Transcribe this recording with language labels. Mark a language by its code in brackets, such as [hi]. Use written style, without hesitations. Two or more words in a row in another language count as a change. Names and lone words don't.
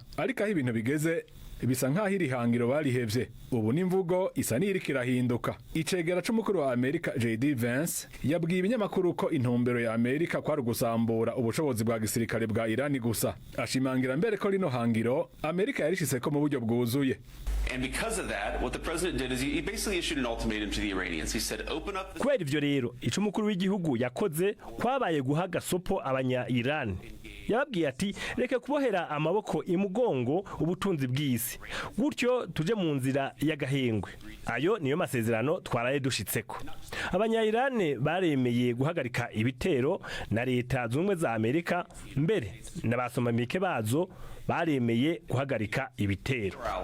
[rn] Ariko aho ibintu bigeze bisa nkaho iri hangiro barihevye. Ubu n'imvugo isa n'iriko irahinduka. Icegera c'umukuru wa Amerika JD Vance yabwiye ibinyamakuru ko intumbero ya Amerika kwari gusambura ubushobozi bwa gisirikare bwa Iran gusa. Ashimangira mbere ko rino hangiro Amerika yarishise ko mu buryo bwuzuye. [en] And because of that, what the president did is he basically issued an ultimatum to the Iranians. He said, open up the... [rn] Kweli ivyo rero, ico mukuru w'igihugu yakoze kwabaye guha gasopo abanya-Iran. Yababwiye ati, reke kubohera amaboko imugongo ubutunzi bw'isi. Gutyo tuje mu nzira y'agahengwe. Ayo niyo masezerano twaraye dushitseko. Abanya-Iran baremeye guhagarika ibitero na Leta Zunze Ubumwe za Amerika, mbere n'abasomamike bazo baremeye guhagarika ibitero.